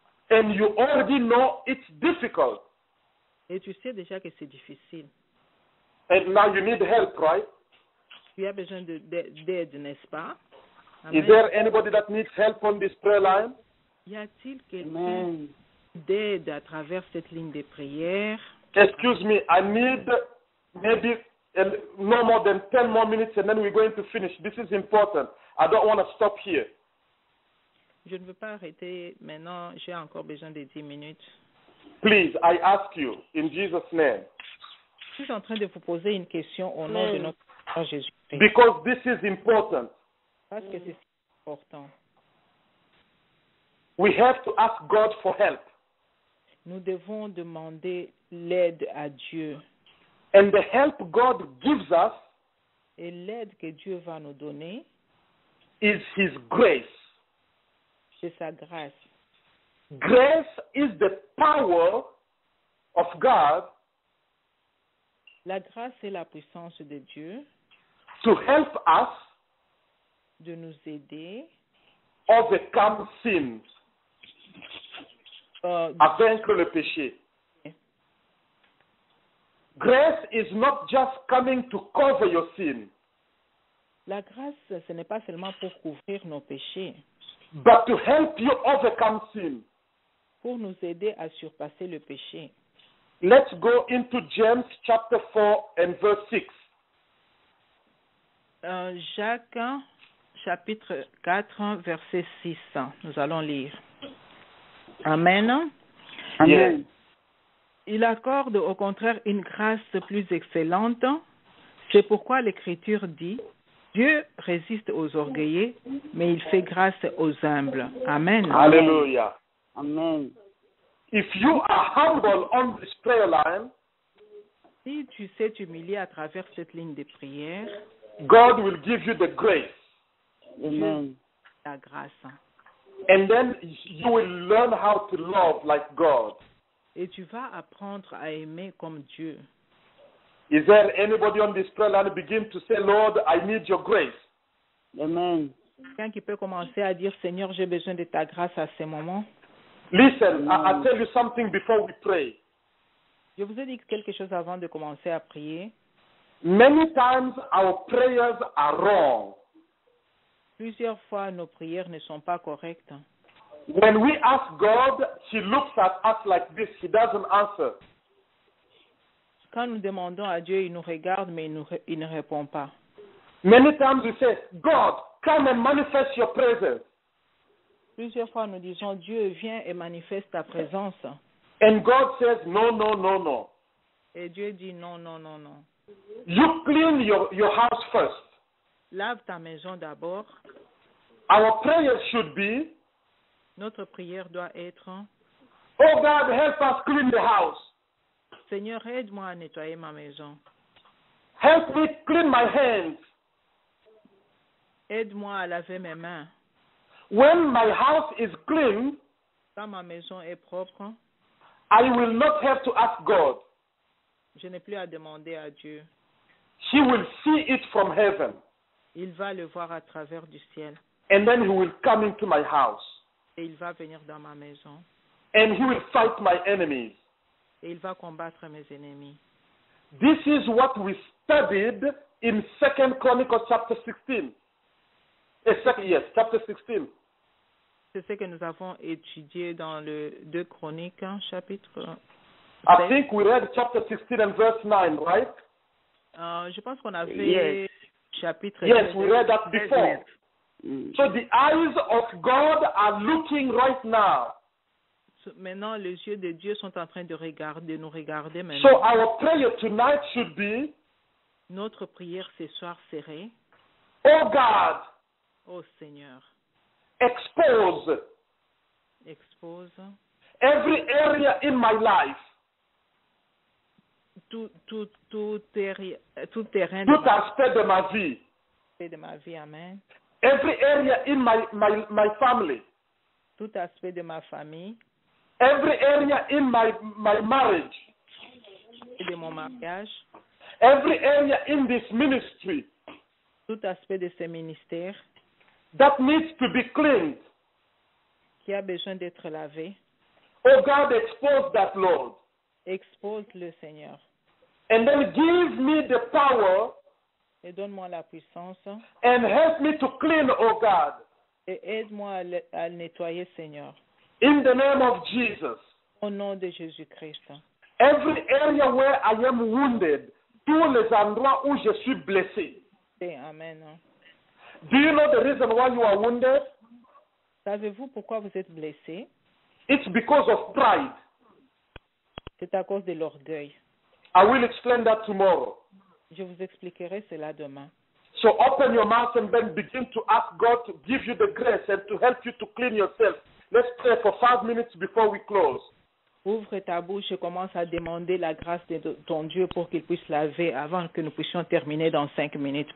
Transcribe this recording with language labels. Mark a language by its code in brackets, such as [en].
[en] And you already know it's difficult. [fr] Et tu sais déjà que c'est difficile. [en] And now you need help, right? [fr] Tu as besoin d'aide, n'est-ce pas? [en] Is Amen. there anybody that needs help on this prayer line? [fr] Y a-t-il quelqu'un Amen. d'aide à travers cette ligne de prière? [en] Excuse me, I need maybe no more than 10 more minutes and then we're going to finish. This is important. I don't want to stop here. [fr] Je ne veux pas arrêter maintenant. J'ai encore besoin de 10 minutes. [en] Please, I ask you, in Jesus' name, [fr] Je suis en train de vous poser une question au nom de notre Seigneur Jésus-Christ. [en] because this is important. [fr] Parce que c'est important. [en] We have to ask God for help. [fr] Nous devons demander l'aide à Dieu. [en] And the help God gives us [fr] Et l'aide que Dieu va nous donner, [en] is His grace. [fr] c'est sa grâce. [en] Grace is the power of God [fr] La grâce et la puissance de Dieu [en] to help us [fr] de nous aider [en] overcome sin, [fr] à vaincre le péché. [en] Grace is not just coming to cover your sin, [fr] La grâce, ce n'est pas seulement pour couvrir nos péchés, [en] but to help you overcome sin. [fr] pour nous aider à surpasser le péché. [en] Let's go into James chapter 4 and verse 6. [fr] Jacques, chapitre 4, verset 6. Nous allons lire. Amen. Amen. Il accorde au contraire une grâce plus excellente. C'est pourquoi l'Écriture dit, Dieu résiste aux orgueilleux, mais il fait grâce aux humbles. Amen. Hallelujah. Amen. [en] If you are humble on this prayer line, [fr] Si tu sais t'humilier à travers cette ligne de prière, [en] God will give you the grace. Amen. [fr] la grâce. [en] And then you will learn how to love like God. [fr] Et tu vas apprendre à aimer comme Dieu. [en] Is there anybody on this prayer line begin to say, Lord, I need your grace? Amen. [fr] Quelqu'un qui peut commencer à dire, Seigneur, j'ai besoin de ta grâce à ce moment. [en] Listen, I'll tell you something before we pray. [fr] Je vous ai dit quelque chose avant de commencer à prier. [en] Many times our prayers are wrong. [fr] Plusieurs fois, nos prières ne sont pas correctes. [en] When we ask God, He looks at us like this. He doesn't answer. [fr] Quand nous demandons à Dieu, il nous regarde, mais il ne répond pas. [en] Many times we say, God, come and manifest your presence. [fr] Plusieurs fois, nous disons, Dieu, viens et manifeste ta présence. [en] And God says, no, no, no, no. [fr] Et Dieu dit, non, non, non, non. [en] You clean your house first. [fr] Lave ta maison d'abord. [en] Our prayer should be, [fr] Notre prière doit être, [en] Oh God, help us clean the house. [fr] Seigneur, aide-moi à nettoyer ma maison. [en] Help me clean my hands. [fr] Aide-moi à laver mes mains. [en] When my house is clean, [fr] Quand ma maison est propre, [en] I will not have to ask God. [fr] je n'ai plus à demander à Dieu. [en] He will see it from heaven. [fr] Il va le voir à travers du ciel. [en] And then he will come into my house. [fr] Et il va venir dans ma maison. [en] And he will fight my enemies. [fr] Et il va combattre mes ennemis. [en] This is what we studied in 2 Chronicles chapter 16. Yes, chapter 16. [fr] C'est ce que nous avons étudié dans le 2 Chroniques, chapitre [en] I 7. think we read chapter 16 and verse 9, right? [fr] Je pense qu'on avait [en] Yes. [fr] chapitre [en] Yes, 7. we read that before. So the eyes of God are looking right now. [fr] Maintenant, les yeux de Dieu sont en train de nous regarder [en] So [fr] maintenant. [en] our prayer tonight should be, [fr] Notre prière ce soir serait, [en] oh God, [fr] ô Seigneur, [en] expose [fr] expose [en] every area in my life, [fr] tout terrain tout aspect de ma vie, de ma vie, amen. [en] every area in my family, [fr] Tout aspect de ma famille [en] every area in my marriage, [fr] et de mon mariage, [en] every area in this ministry [fr] tout aspect de ce ministère [en] that needs to be cleaned. [fr] qui a besoin d'être lavé, [en] Oh God, expose that, Lord. [fr] expose-le, Seigneur, [en] And then give me the power [fr] et donne-moi la puissance [en] and help me to clean, oh God, [fr] et aide-moi à le nettoyer, Seigneur, [en] in the name of Jesus. [fr] au nom de Jésus-Christ. [en] Every area where I am wounded, [fr] tous les endroits où je suis blessé. Et amen. [en] Do you know the reason why you are wounded? [fr] Savez-vous pourquoi vous êtes blessé? [en] It's because of pride. [fr] C'est à cause de l'orgueil. [en] I will explain that tomorrow. [fr] Je vous expliquerai cela demain. [en] So open your mouth and then begin to ask God to give you the grace and to help you to clean yourself. Let's pray for 5 minutes before we close. [fr] Ouvre ta bouche et commence à demander la grâce de ton Dieu pour qu'il puisse laver avant que nous puissions terminer dans 5 minutes.